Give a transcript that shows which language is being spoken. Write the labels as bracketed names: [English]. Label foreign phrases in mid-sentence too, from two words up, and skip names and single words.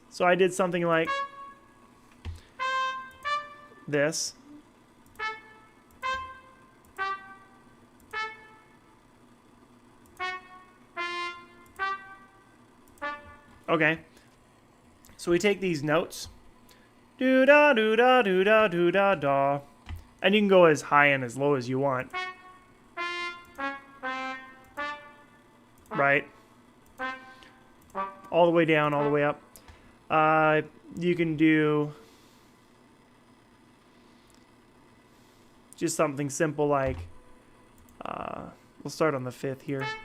[English] So I did something like this. Okay. So we take these notes. Do da do da do da do da da. And you can go as high and as low as you want. Right? All the way down, all the way up. You can do just something simple like, we'll start on the 5th here.